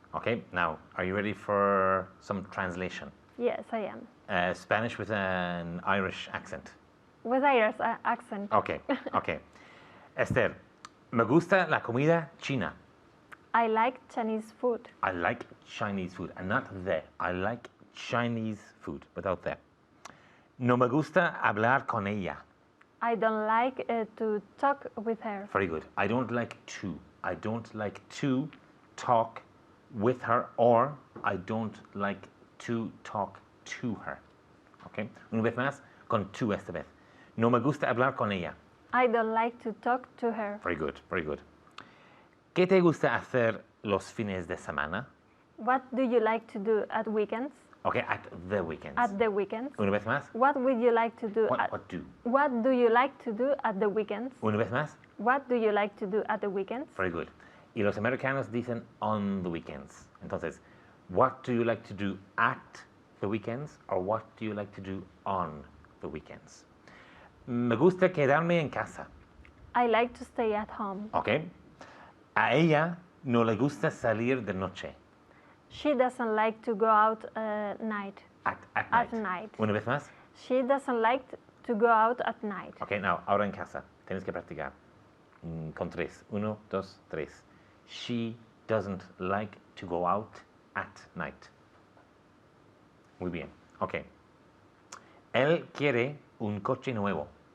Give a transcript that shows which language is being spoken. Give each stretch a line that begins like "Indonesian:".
English: Okay, now, are you ready for some translation? Yes, I am. Spanish with an Irish accent. With Irish accent. Okay, okay.
Spanish: Esther, me gusta la comida china.
English: I like Chinese food. I like Chinese food, and not the. I like Chinese food, without the.
Spanish: No me gusta hablar con ella.
English: I don't like to talk with her. Very good. I don't like to. I don't like to talk with her, or I don't like to talk to her. Okay.
Spanish: Una vez más, con tú esta vez. No me gusta hablar con ella.
English: I don't like to talk to her. Very good, very good.
Spanish: ¿Qué te gusta hacer los fines de semana?
English: What do you like to do at weekends? Okay, at the weekends. At the weekends?
Spanish: Una vez más.
English: What would you like to do? What do? What do you like to do at the weekends?
Spanish: Una vez más.
English: What do you like to do at the weekends? Very good.
Spanish: Y los americanos dicen
English: on the weekends.
Spanish: Entonces,
English: what do you like to do at the weekends, or what do you like to do on the weekends?
Spanish: Me gusta quedarme en casa.
English: I like to stay at home. Okay.
Spanish: A ella no le gusta salir de noche.
English: She doesn't like to go out night. At At night.
Spanish: Una vez más.
English: She doesn't like to go out at night. Okay, now,
Spanish: ahora en casa. Tienes que practicar. Con 3. 1, 2, 3.
English: She doesn't like to go out at night.
Spanish: Muy bien. Okay. Él quiere un coche nuevo.